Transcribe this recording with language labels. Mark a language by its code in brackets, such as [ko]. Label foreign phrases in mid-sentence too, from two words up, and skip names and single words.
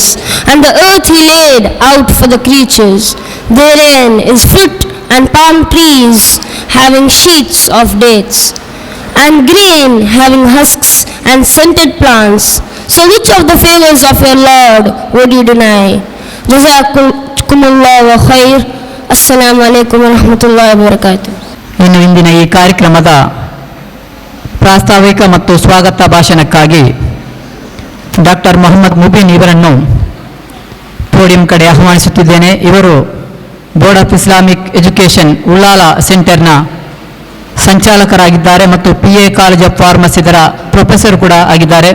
[en] And the earth he laid out for the creatures, therein is fruit and palm trees having sheets of dates, and grain having husks and scented plants. So which of the favors of your Lord would you deny? [ar] جزاكم الله خير. السلام عليكم ورحمة الله وبركاته. [kn] ಇನ್ನು ಇಂದಿನ ಈ ಕಾರ್ಯಕ್ರಮದ ಪ್ರಾಸ್ತಾವಿಕ ಮತ್ತು ಸ್ವಾಗತ ಭಾಷಣಕ್ಕಾಗಿ ಡಾಕ್ಟರ್ ಮೊಹಮ್ಮದ್ ಮುಬೀನ್ ಇವರನ್ನು ಪೋಡಿಯಂ ಕಡೆ ಆಹ್ವಾನಿಸುತ್ತಿದ್ದೇನೆ. ಇವರು ಬೋರ್ಡ್ ಆಫ್ ಇಸ್ಲಾಮಿಕ್ ಎಜುಕೇಷನ್ ಉಳ್ಳಾಲ ಸೆಂಟರ್ನ ಸಂಚಾಲಕರಾಗಿದ್ದಾರೆ ಮತ್ತು PA ಕಾಲೇಜ್ ಆಫ್ ಫಾರ್ಮಸಿದರ ಪ್ರೊಫೆಸರ್ ಕೂಡ ಆಗಿದ್ದಾರೆ.